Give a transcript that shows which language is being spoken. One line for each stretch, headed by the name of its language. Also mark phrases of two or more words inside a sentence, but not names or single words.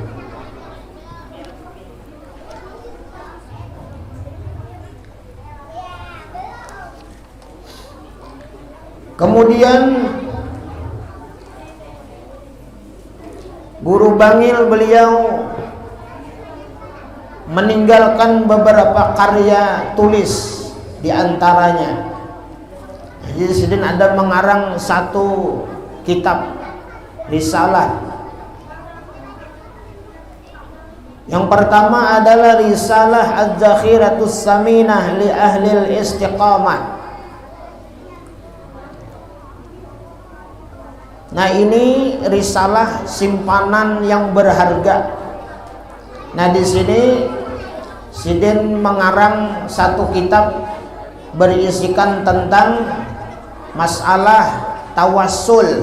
Indonesian: Kemudian Guru Bangil beliau meninggalkan beberapa karya tulis, di antaranya jadi Sidin ada mengarang satu kitab risalah. Yang pertama adalah Risalah Az-Zakhiratus Saminah li Ahlil Istiqamah. Nah, ini risalah simpanan yang berharga. Nah, di sini Sidin mengarang satu kitab berisikan tentang masalah tawassul.